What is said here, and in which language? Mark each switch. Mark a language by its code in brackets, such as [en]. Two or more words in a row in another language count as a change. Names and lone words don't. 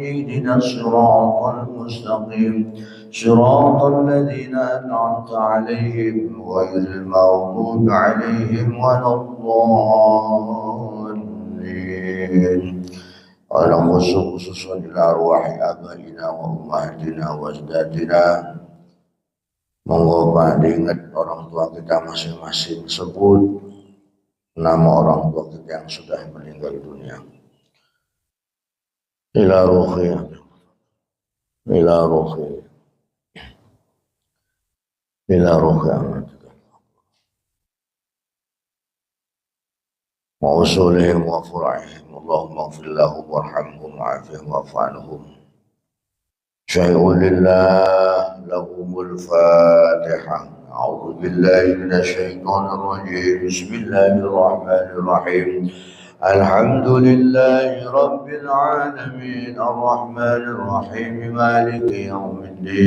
[ar] اهدنا الصراط المستقيم صراط الذين أنعمت عليهم غير المغضوب عليهم ولا الضالين. ألم خصوصا إلى أرواح آبائنا وأمهاتنا وأجدادنا. [id] Monggo ingat orang tua kita masing-masing, sebut nama orang tua kita yang sudah meninggal dunia. [ar] إلى روح أمة وأصولهم وفروعهم. اللهم اغفر لهم وارحمهم وعافهم واعف عنهم. شيء لله لهم الفاتحة. أعوذ بالله من الشيطان الرجيم. بسم الله الرحمن الرحيم. الحمد لله رب العالمين الرحمن الرحيم مالك يوم الدين.